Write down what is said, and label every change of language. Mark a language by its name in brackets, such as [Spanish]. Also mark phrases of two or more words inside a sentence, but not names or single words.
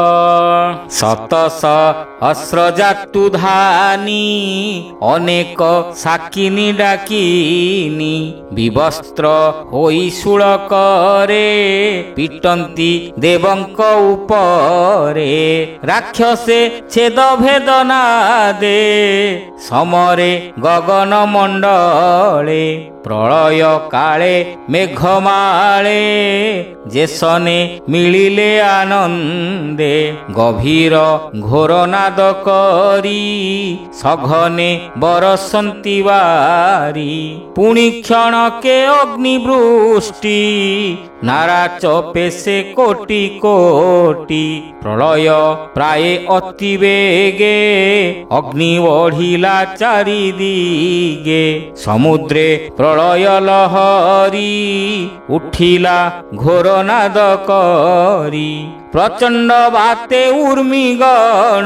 [Odia] 700 ଜାତୁ ଧାନୀ ଅନେକ ସାକିନୀ ଡାକିନୀ ବିବସ୍ତ୍ର ହୋଇ ଶୂଳ କରେ ପିଟନ୍ତି ଦେବଙ୍କ ଉପରେ ରାକ୍ଷସେ ଛେଦ ଭେଦନା ଦେ ସମରେ ଗଗନ ମଣ୍ଡଳେ ପ୍ରଳୟ କାଳେ ମେଘମାଳେ ଯେସନେ ମିଳିଲେ ଆନନ୍ଦେ ଗଭୀର ଘୋର ନାଦ କରି ସଘନେ ବରସନ୍ତି ବାରି ପୁଣି କ୍ଷଣକେ ଅଗ୍ନିବୃଷ୍ଟି ନାରା ଚପେ ସେ କୋଟି କୋଟି ପ୍ରଳୟ ପ୍ରାୟ ଅତି ବେଗେ ଅଗ୍ନି ବଢ଼ିଲା ଚାରିଦିଗେ ସମୁଦ୍ରେ ପ୍ରଳୟ ଲହରୀ ଉଠିଲା ଘୋର ନାଦ କରି ପ୍ରଚଣ୍ଡ ବାତେ ଉର୍ମିଗଣ